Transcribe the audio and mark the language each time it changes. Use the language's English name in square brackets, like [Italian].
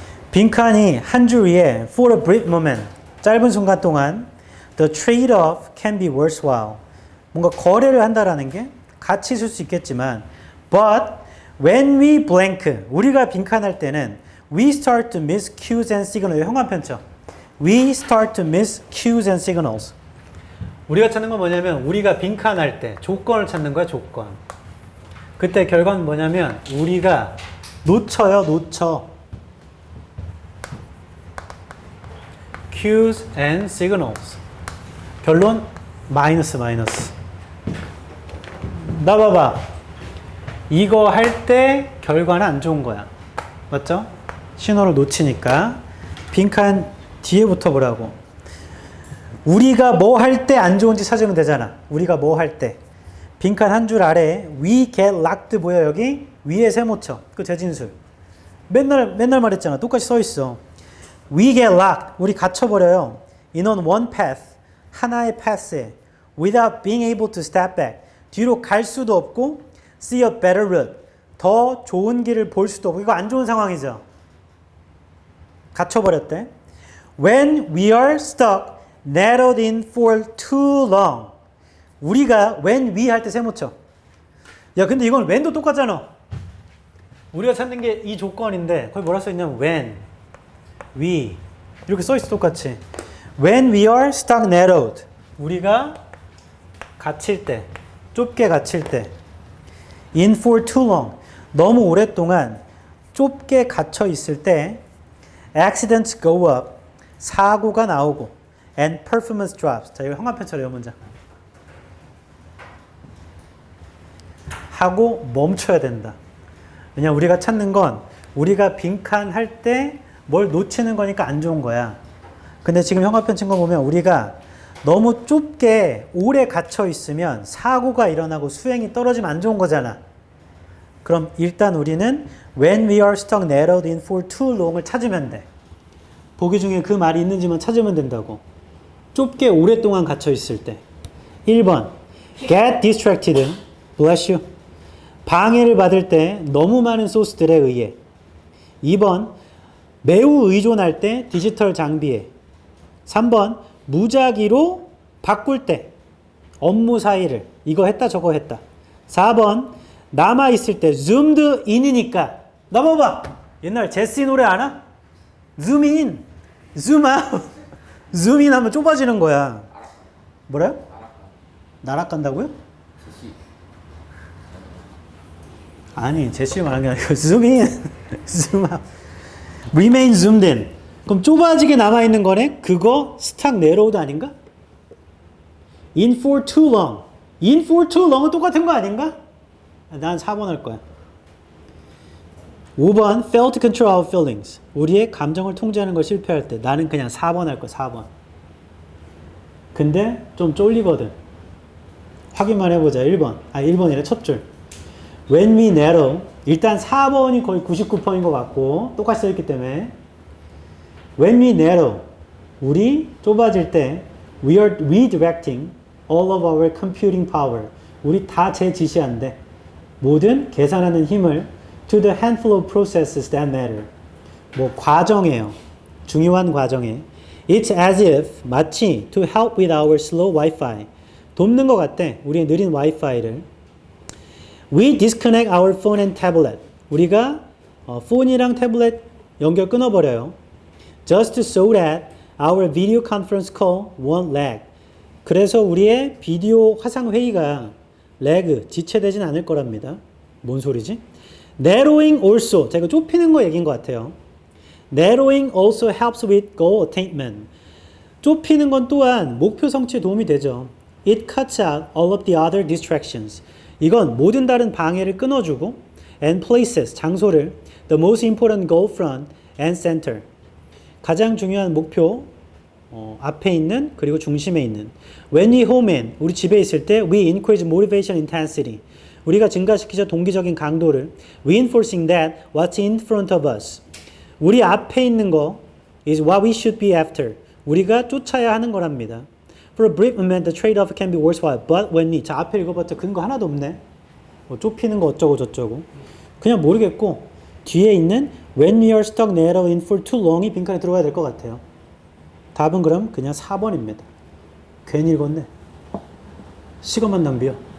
[Korean] 빈칸이 한 줄 위에 [English] for a brief moment [Korean] 짧은 순간 동안 [English] the trade-off can be worthwhile [Korean] 뭔가 거래를 한다라는 게 가치 있을 수 있겠지만 [English] but when we blank [Korean] 우리가 빈칸할 때는 [English] we start to miss cues and signals [Korean] 형광펜 쳐. [English] we start to miss cues and signals [Korean] 우리가 찾는 건 뭐냐면 우리가 빈칸할 때 조건을 찾는 거야. 조건. 그때 결과는 뭐냐면 우리가 놓쳐요. 놓쳐. [English] cues and signals [Korean] 결론 마이너스. 나 봐봐. 이거 할 때 결과는 안 좋은 거야. 맞죠? 신호를 놓치니까 빈칸 뒤에부터 보라고. 우리가 뭐 할 때 안 좋은지 찾으면 되잖아. 우리가 뭐 할 때. 빈칸 한 줄 아래 [English] we get locked [Korean] 보여 여기? 위에 세모쳐. 그 재진술. 맨날 말했잖아. 똑같이 써 있어. [English] We get locked. [Korean] 우리 갇혀버려요. [English] In on one path. [Korean] 하나의 path에. [English] Without being able to step back. [Korean] 뒤로 갈 수도 없고 [English] see a better route. [Korean] 더 좋은 길을 볼 수도 없고. 이거 안 좋은 상황이죠. 갇혀버렸대. [English] When we are stuck narrowed in for too long. [Korean] 우리가 [English] when we [Korean] 할 때 세모쳐. 야 근데 이건 when도 똑같잖아. 우리가 찾는 게 이 조건인데 거기 뭐라 써있냐면 [English] when, we [Korean] 이렇게 써있어 똑같이. [English] When we are stagnated. [Korean] 우리가 갇힐 때, 좁게 갇힐 때. [English] In for too long. [Korean] 너무 오랫동안 좁게 갇혀 있을 때 [English] accidents go up. [Korean] 사고가 나오고 [English] and performance drops. [Korean] 자, 이거 형광펜처럼 이 문장. 하고 멈춰야 된다. 왜냐면 우리가 찾는 건 우리가 빈칸할 때 뭘 놓치는 거니까 안 좋은 거야. 근데 지금 형광펜 친 거 보면 우리가 너무 좁게 오래 갇혀 있으면 사고가 일어나고 수행이 떨어지면 안 좋은 거잖아. 그럼 일단 우리는 [English] when we are stuck narrowed in for too long을 [Korean] 찾으면 돼. 보기 중에 그 말이 있는지만 찾으면 된다고. 좁게 오랫동안 갇혀 있을 때. 1번 [English] get distracted. bless you. [Korean] 방해를 받을 때 너무 많은 소스들에 의해. 2번 매우 의존할 때 디지털 장비에. 3번 무작위로 바꿀 때 업무 사이를 이거 했다 저거 했다. 4번 남아있을 때 [English] zoomed in이니까 [Korean] 넘어봐. 옛날 제시 노래 아나? [English] zoom in, zoom out. [Korean] zoom in 하면 좁아지는 거야. 뭐래요? 날아간다고요? 아니 제시 말한 게 아니고 [English] zoom in, zoom out. remain zoomed in. [Korean] 그럼 좁아지게 남아있는 거네? 그거 [English] stuck narrowed [Korean] 아닌가? [English] in for too long. [Korean] in for too long은 똑같은 거 아닌가? 난 4번 할 거야. [English] 5번 fail to control our feelings. [Korean] 우리의 감정을 통제하는 걸 실패할 때. 나는 그냥 4번 할 거야. 4번. 근데 좀 쫄리거든. 확인만 해보자. 1번. 1번이래 첫 줄. [English] when we narrow. [Korean] 일단 4번이 거의 99%인 것 같고 똑같이 써있기 때문에 [English] when we narrow. [Korean] 우리 좁아질 때 [English] we are redirecting all of our computing power. [Korean] 우리 다 재지시한대. [English] 모든 계산하는 힘을 to the handful of processes that matter. [Korean] 뭐 과정이에요. 중요한 과정에. [English] It's as if [Korean] 마치 [English] to help with our slow Wi-Fi. [Korean] 돕는 것 같대. 우리의 느린 와이파이를. [English] We disconnect our phone and tablet. [Korean] 우리가 폰이랑 태블릿 연결 끊어버려요. [English] Just so that our video conference call won't lag. [Korean] 그래서 우리의 비디오 화상 회의가 [English] lag, [Korean] 지체되진 않을 거랍니다. 뭔 소리지? [English] Narrowing also. [Korean] 제가 좁히는 거 얘기인 것 같아요. [English] Narrowing also helps with goal attainment. [Korean] 좁히는 건 또한 목표 성취에 도움이 되죠. [English] It cuts out all of the other distractions. [Korean] 이건 모든 다른 방해를 끊어주고 [English] and places, [Korean] 장소를 [English] the most important goal front and center. [Korean] 가장 중요한 목표 앞에 있는 그리고 중심에 있는. [English] When we home in, [Korean] 우리 집에 있을 때 [English] we increase motivation intensity. [Korean] 우리가 증가시키자 동기적인 강도를 [English] reinforcing that what's in front of us. [Korean] 우리 앞에 있는 거 [English] is what we should be after. [Korean] 우리가 쫓아야 하는 거랍니다. [English] For a brief moment, the trade-off can be worthwhile. But when we, [Korean] 자 앞에 읽어봤자 근거 하나도 없네. 뭐 좁히는 거 어쩌고 저쩌고. 그냥 모르겠고 뒤에 있는 [English] when we are stuck narrow in for too long이 [Korean] 빈칸에 들어가야 될 것 같아요. 답은 그럼 그냥 4번입니다. 괜히 읽었네. 시간만 낭비야.